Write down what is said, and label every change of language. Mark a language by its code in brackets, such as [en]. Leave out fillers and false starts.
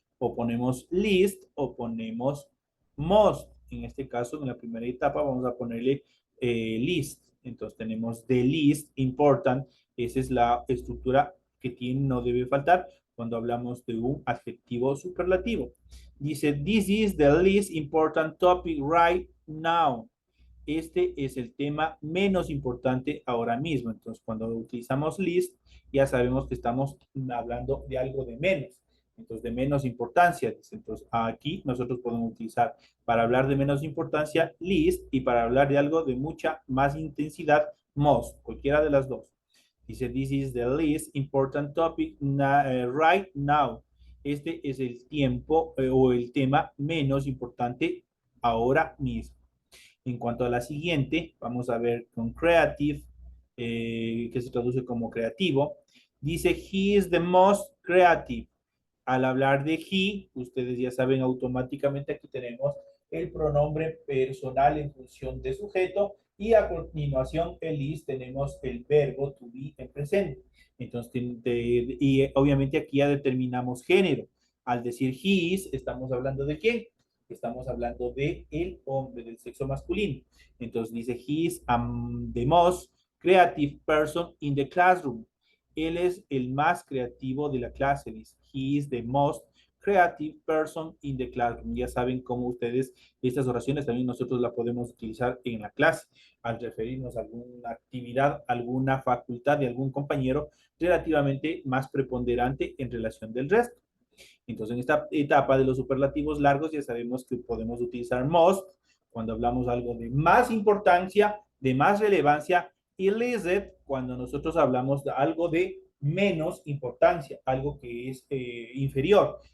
[es] O ponemos list o ponemos most. En este caso, en la primera etapa, vamos a ponerle list. Entonces tenemos the list, important. Esa es la estructura que tiene, no debe faltar cuando hablamos de un adjetivo superlativo. Dice, [en] this is the least important topic right now. [es] Este es el tema menos importante ahora mismo. Entonces, cuando utilizamos list, ya sabemos que estamos hablando de algo de menos. Entonces, de menos importancia. Entonces, aquí nosotros podemos utilizar para hablar de menos importancia list y para hablar de algo de mucha más intensidad most, cualquiera de las dos. Dice, [en] this is the least important topic right now. [es] Este es el tiempo o el tema menos importante ahora mismo. En cuanto a la siguiente, vamos a ver con creative, que se traduce como creativo. Dice, [en] he is the most creative. [es] Al hablar de he, ustedes ya saben automáticamente aquí tenemos el pronombre personal en función de sujeto y a continuación el is tenemos el verbo to be en presente. Entonces, y obviamente aquí ya determinamos género. Al decir he is, estamos hablando de quién? Estamos hablando de el hombre, del sexo masculino. Entonces dice, [en] he is the most creative person in the classroom. [es] Él es el más creativo de la clase, dice. [en] He is the most creative person in the classroom. [es] Ya saben cómo ustedes, estas oraciones también nosotros las podemos utilizar en la clase, al referirnos a alguna actividad, alguna facultad de algún compañero relativamente más preponderante en relación del resto. Entonces, en esta etapa de los superlativos largos ya sabemos que podemos utilizar most cuando hablamos algo de más importancia, de más relevancia, y least cuando nosotros hablamos de algo de menos importancia, algo que es inferior.